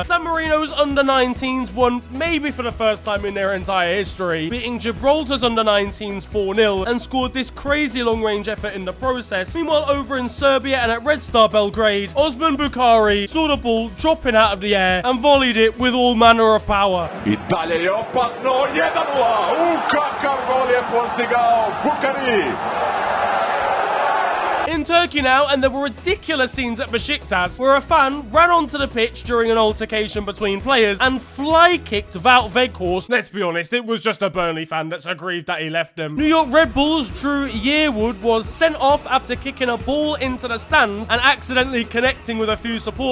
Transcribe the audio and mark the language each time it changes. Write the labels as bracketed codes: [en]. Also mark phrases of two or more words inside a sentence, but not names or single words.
[en] San Marino's under-19s won maybe for the first time in their entire history, beating Gibraltar's under-19s 4-0 and scored this crazy long-range effort in the process. Meanwhile, over in Serbia and at Red Star Belgrade, Osman Bukhari saw the ball dropping out of the air and volleyed it with all manner of power. [sr] Italija je opasno, 1-0, kakav gol je postigao Bukhari. [en] In Turkey now, and there were ridiculous scenes at Besiktas where a fan ran onto the pitch during an altercation between players and fly-kicked Wout Weghorst. Let's be honest, it was just a Burnley fan that's aggrieved that he left them. New York Red Bulls' Drew Yearwood was sent off after kicking a ball into the stands and accidentally connecting with a few supporters.